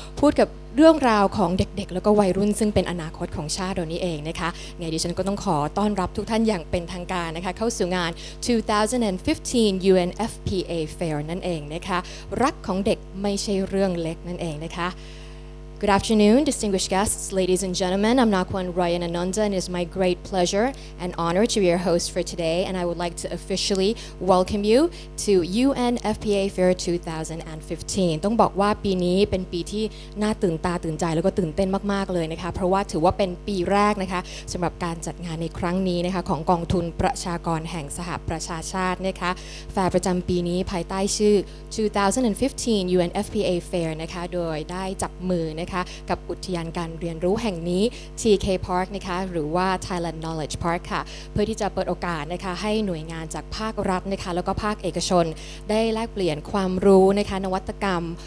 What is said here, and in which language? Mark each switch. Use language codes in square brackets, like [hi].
[th] พูดกับเรื่องราวของเด็กๆแล้วก็วัยรุ่นซึ่งเป็นอนาคตของชาติเรานี้เองนะคะไงดิฉันก็ต้องขอต้อนรับทุกท่านอย่างเป็นทางการนะคะเข้าสู่งาน 2015 UNFPA FAIR นั่นเองนะคะรักของเด็กไม่ใช่เรื่องเล็กนั่นเองนะคะ [en] Good afternoon, distinguished guests, ladies and gentlemen. I'm Nakwon Rayanananda, and it is my great pleasure and honor to be your host for today. And I would like to officially welcome you to UNFPA FAIR 2015. [th] ต้องบอกว่าปีนี้เป็นปีที่น่าตื่นตาตื่นใจแล้วก็ตื่นเต้นมากๆเลยนะคะเพราะว่าถือว่าเป็นปีแรกนะคะสำหรับการจัดงานในครั้งนี้นะคะของกองทุนประชากรแห่งสหประชาชาตินะคะแฟร์ประจำปีนี้ภายใต้ชื่อ 2015 UNFPA FAIR นะคะโดยได้จับมือนะคะกับอุทยานการเรียนรู้แห่งนี้ TK Park นะคะหรือว่า Thailand Knowledge Park ค่ะเพื่อที่จะเปิดโอกาสนะคะให้หน่วยงานจากภาครัฐนะคะแล้วก็ภาคเอกชนได้แลกเปลี่ยนความรู้นะคะนวัตกรรม